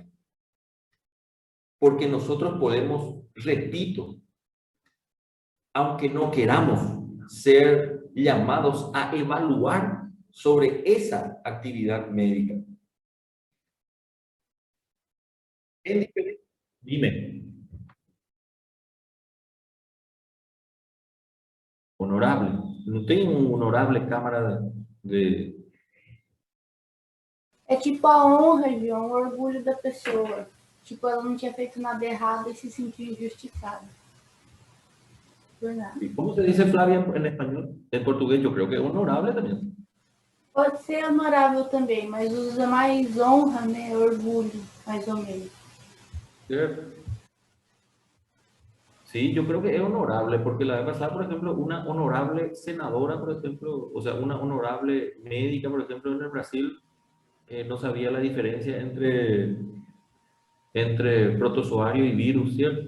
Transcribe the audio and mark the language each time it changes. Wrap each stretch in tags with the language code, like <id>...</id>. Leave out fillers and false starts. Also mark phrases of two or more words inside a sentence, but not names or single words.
<es>Porque nosotros podemos, repito, aunque no queramos ser llamados a evaluar sobre esa actividad médica. Dime. Honorable.</es> <pt>Não tem um honorável Câmara de... É tipo a honra, João, o orgulho da pessoa. Tipo, ela não tinha feito nada errado e se sentiu injustiçada. Por nada.</pt> <es>¿Y cómo se dice Flavia en español? En portugués yo creo que honorable también.</es> <pt>Pode ser honorável também, mas usa mais honra, né? Orgulho, mais ou menos.</pt> <es>¿Cierto? Sí, yo creo que es honorable, porque la vez pasada, por ejemplo, una honorable senadora, por ejemplo, o sea, una honorable médica, por ejemplo, en el Brasil, no sabía la diferencia entre protozoario y virus, ¿cierto?</es>